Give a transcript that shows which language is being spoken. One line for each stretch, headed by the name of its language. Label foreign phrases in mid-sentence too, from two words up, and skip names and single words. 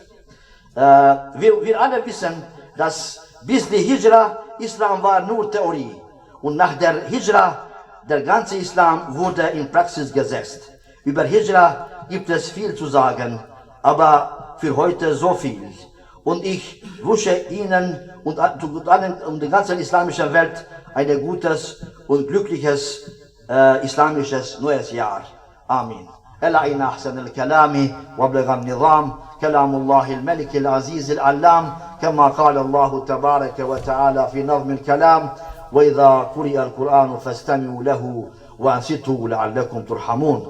German: Wir alle wissen, dass bis die Hijra Islam war nur Theorie und nach der Hijra der ganze Islam wurde in Praxis gesetzt. Über Hijra gibt es viel zu sagen, aber für heute so viel. Und ich wünsche Ihnen und der ganzen islamischen Welt ein gutes und glückliches islamisches neues Jahr. Amin.
Arabic: ألا إن أحسن الكلام وابلغ النظام كلام الله الملك العزيز العلام كما قال الله تبارك وتعالى في نظم الكلام وإذا قرئ القرآن فاستمعوا له وأنصتوا لعلكم ترحمون.